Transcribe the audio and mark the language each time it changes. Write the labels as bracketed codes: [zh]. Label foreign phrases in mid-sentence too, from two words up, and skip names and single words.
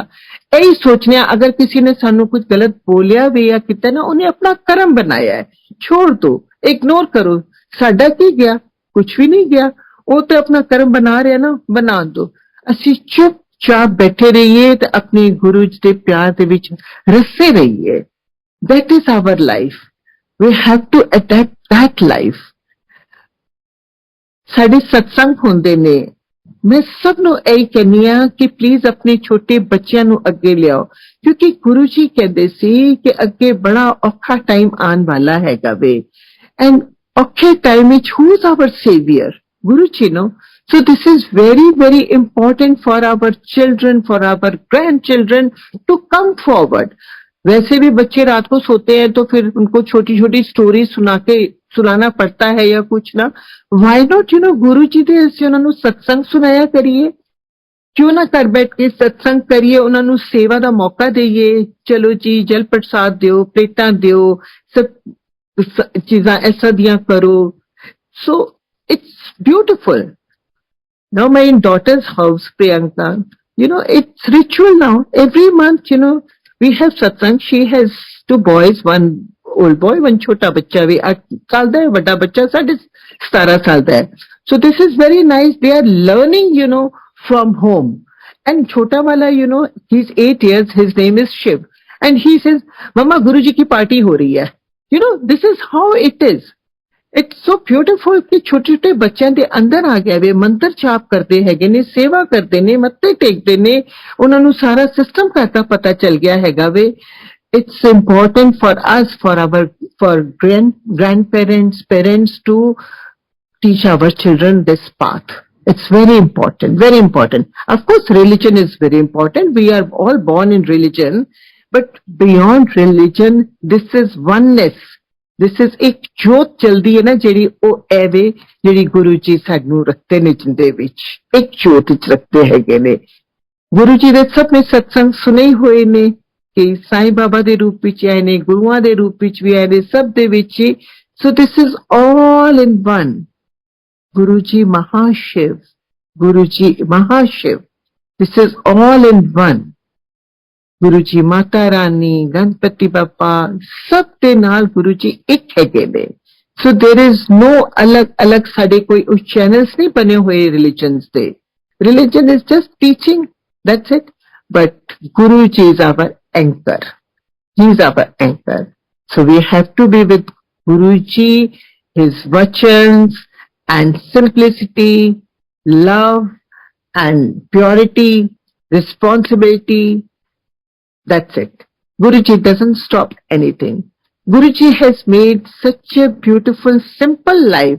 [hi] यही सोचने, अगर किसी ने सानू कुछ गलत बोलिया भी या कितना ना, उन्हें अपना कर्म बनाया है, छोड़ दो, इग्नोर करो, [pa] ਸਾਡਾ ਕੀ ਗਿਆ, [hi] कुछ भी नहीं गया, वो तो अपना कर्म बना रहे ना, बना दो. ਅਸੀਂ चुपचाप बैठे रहिए तो अपने गुरु जी के प्यार [pa] ਦੇ ਵਿੱਚ ਰਸੇ ਰਹੀਏ. [en] That is our life. We have to adapt that life. [pa] ਸਾਡੇ ਸਤਸੰਗ ਹੁੰਦੇ ਨੇ, ਮੈਂ ਸਭ ਨੂੰ ਇਹੀ ਕਹਿੰਨੀ ਆ ਕਿ ਪਲੀਜ਼ ਆਪਣੇ ਛੋਟੇ ਬੱਚਿਆਂ ਨੂੰ ਅੱਗੇ ਲਿਆਓ, ਕਿਉਂਕਿ ਗੁਰੂ ਜੀ ਕਹਿੰਦੇ ਸੀ ਕਿ ਅੱਗੇ ਬੜਾ ਔਖਾ ਟਾਈਮ ਆਉਣ ਵਾਲਾ ਹੈਗਾ ਵੇ. [en] ਐਂਡ [pa] ਔਖੇ ਟਾਈਮ ਵਿੱਚ [en] who is our savior? Guru ji, no? So this is very, very important for our children, for our grandchildren to come forward. [hi] वैसे भी बच्चे रात को सोते हैं तो फिर उनको छोटी छोटी स्टोरी सुनाना पड़ता है या कुछ ना. [en] Why not, [pa] ਗੁਰੂ ਜੀ ਦੇ ਅਸੀਂ ਉਹਨਾਂ ਨੂੰ ਸਤਸੰਗ ਸੁਣਾਇਆ ਕਰੀਏ. [hi] क्यों ना घर बैठ के सत्संग करिए, उन्होंने सेवा का मौका देइए। [pa] ਚਲੋ ਜੀ ਜਲ ਪ੍ਰਸਾਦ ਦਿਓ, ਪਲੇਟਾਂ ਦਿਓ, ਸਭ ਚੀਜ਼ਾਂ ਐਸਾ ਦਿਆਂ ਕਰੋ। [en] so it's beautiful. Now my daughter's house, Priyanka, it's ritual now. Every month, we have satsang. She has two boys, one old boy, one [pa] ਛੋਟਾ ਬੱਚਾ. We 8 ਸਾਲ ਦਾ ਹੈ, ਵੱਡਾ ਬੱਚਾ 17 ਸਾਲ ਦਾ ਹੈ. [en] So this is very nice. They are learning, from home. And [pa] ਛੋਟਾ ਵਾਲਾ, [en] he's 8 years. His name is Shiv. And he says, Mama, [hi] गुरुजी की पार्टी हो रही है. [en] This is how it is. it's so beautiful [pa] ਕਿ ਛੋਟੇ ਛੋਟੇ ਬੱਚਿਆਂ ਦੇ ਅੰਦਰ ਆ ਗਿਆ ਵੇ, ਮੰਤਰ ਜਾਪ ਕਰਦੇ ਹੈਗੇ ਨੇ, ਸੇਵਾ ਕਰਦੇ ਨੇ, ਮੱਥੇ ਟੇਕਦੇ ਨੇ, ਉਹਨਾਂ ਨੂੰ ਸਾਰਾ ਸਿਸਟਮ ਘਰ ਦਾ ਪਤਾ ਚੱਲ ਗਿਆ ਹੈਗਾ ਵੇ। [en] it's important for us, for grandparents, parents to teach our children this path. It's very important, very important. Of course, religion is very important. We are all born in religion, but beyond religion, this is oneness. This is [pa] ਇੱਕ ਜੋਤ ਚਲਦੀ ਹੈ ਨਾ ਜਿਹੜੀ, ਉਹ ਐਵੇਂ ਜਿਹੜੀ ਗੁਰੂ ਜੀ ਸਾਨੂੰ ਰੱਖਦੇ ਨੇ ਜਿੰਦੇ ਵਿੱਚ, ਇੱਕ ਜੋਤ ਵਿੱਚ ਰੱਖਦੇ ਹੈਗੇ ਨੇ। ਗੁਰੂ ਜੀ ਦੇ ਸਭ ਨੇ ਸਤਸੰਗ ਸੁਣੇ ਹੋਏ ਨੇ ਕਿ ਸਾਈਂ ਬਾਬਾ ਦੇ ਰੂਪ ਵਿੱਚ ਆਏ ਨੇ, ਗੁਰੂਆਂ ਦੇ ਰੂਪ ਵਿੱਚ ਵੀ ਆਏ ਨੇ, ਸਭ ਦੇ ਵਿੱਚ। [en] so this is all in one. ਗੁਰੂ ਜੀ ਮਹਾਸ਼ਿਵ, ਗੁਰੂ ਜੀ ਮਹਾਸ਼ਿਵ, this is all in one. [pa] गुरु जी माता रानी, गणपति बापा, ਸਭ ਦੇ ਨਾਲ ਗੁਰੂ ਜੀ ਇੱਕ ਹੈਗੇ ਨੇ। [en] so there is no [pa] ਅਲੱਗ ਅਲੱਗ ਸਾਡੇ ਕੋਈ ਉਸ ਚੈਨਲਜ਼ ਨਹੀਂ ਬਣੇ ਹੋਏ ਰਿਲੀਜਨਜ਼ ਦੇ। [en] religion is just teaching, that's it. But Guru ji is our anchor, he is our anchor, ही इज आवर एंकर। so we have to be with Guru ji, his vachans and simplicity, love and purity, responsibility. That's it. Guruji doesn't stop anything. Guruji has made such a beautiful, simple life.